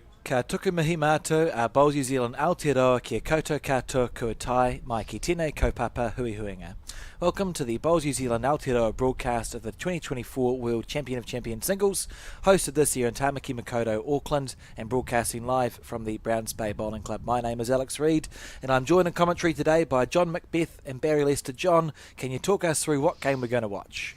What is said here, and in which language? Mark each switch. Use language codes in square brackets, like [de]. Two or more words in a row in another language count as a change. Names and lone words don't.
[mi] Ka tuku mihi mātou, Bowls New Zealand Aotearoa kia koutou katoa kua tae, mai ki tēnei kaupapa hui huinga. [en] Welcome to the Bowls New Zealand Aotearoa broadcast of the 2024 World Champion of Champions Singles, hosted this year in Tamaki Makaurau, Auckland, and broadcasting live from the Browns Bay Bowling Club. My name is Alex Reid, and I'm joined in commentary today by John Macbeth and Barry Lester. John, can you talk us through what game we're going to watch?